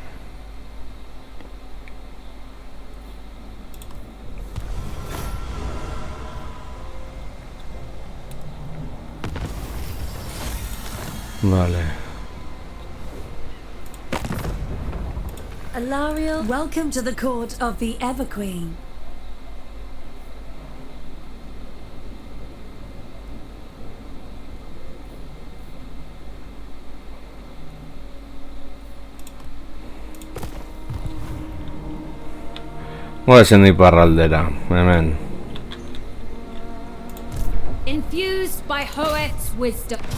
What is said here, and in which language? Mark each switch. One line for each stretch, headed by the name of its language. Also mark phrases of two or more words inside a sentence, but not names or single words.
Basque: Vale.
English: Alariel, welcome to the court of the Everqueen.
Basque: Goazen iparraldera, hemen.
English: Infused by Hoet's wisdom.